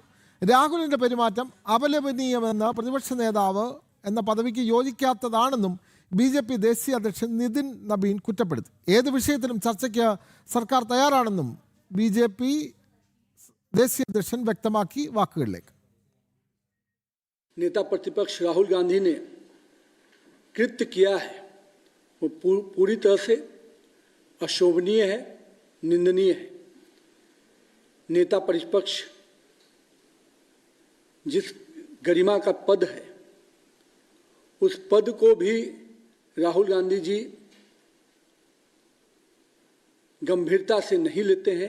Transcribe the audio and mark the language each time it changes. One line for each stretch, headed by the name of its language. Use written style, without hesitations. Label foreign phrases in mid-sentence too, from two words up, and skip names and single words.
Malayalam: രാഹുലിന്റെ പെരുമാറ്റം അപലപനീയമെന്ന് പ്രതിപക്ഷ നേതാവ് എന്ന പദവിക്ക് യോജിക്കാത്തതാണെന്നും BJP ദേശീയ അധ്യക്ഷൻ നിതിൻ നബീൻ കുറ്റപ്പെടുത്തി. ഏത് വിഷയത്തിലും ചർച്ചയ്ക്ക് സർക്കാർ തയ്യാറാണെന്നും BJP ദേശീയ അധ്യക്ഷൻ വ്യക്തമാക്കി. വാക്കുകളിലേക്ക്.
Hindi: नेता प्रतिपक्ष राहुल गांधी ने कृत्य किया है वो पूरी तरह से अशोभनीय है, निंदनीय है। नेता प्रतिपक्ष जिस गरिमा का पद है उस पद को भी राहुल गांधी जी गंभीरता से नहीं लेते हैं।